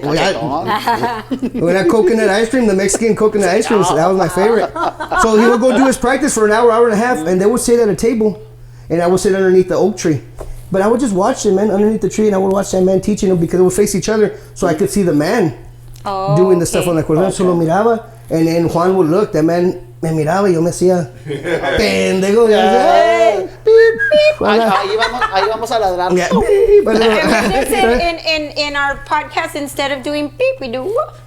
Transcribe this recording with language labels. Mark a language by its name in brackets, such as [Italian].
[English] When I coconut ice cream, the Mexican coconut ice cream, so that was my favorite. So he would go do his practice for an hour and a half, and they would sit at a table, and I would sit underneath the oak tree. But I would just watch him, man, underneath the tree, and I would watch that man teaching him because they would face each other, so I could see the man doing the stuff on the acordeon. So [Spanish] lo miraba, [English] and then Juan would look. That man [Spanish] me miraba y yo me hacía pendejo. Ahí Ahí vamos a ladrar. [English] in our podcast, instead of doing beep, we do whoop.